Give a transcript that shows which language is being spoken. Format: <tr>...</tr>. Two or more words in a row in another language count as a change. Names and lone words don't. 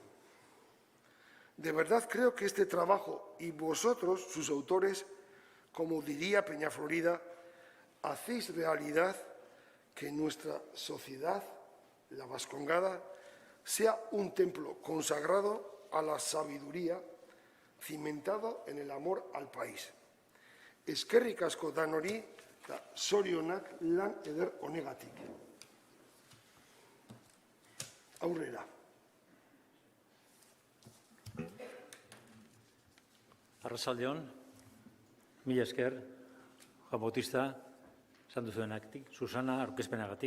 <es>De verdad creo que este trabajo y vosotros, sus autores, como diría Peñaflorida, hacéis realidad que nuestra sociedad, la vascongada, sea un templo consagrado a la sabiduría, cimentado en el amor al país.</es> <eu>Eskerrik asko danori, eta zorionak lan eder honegatik. Aurrera. Arratsaldeon, mila esker, Juan Bautista, esan duzuenagatik, Susana aurkezpenagatik.</eu>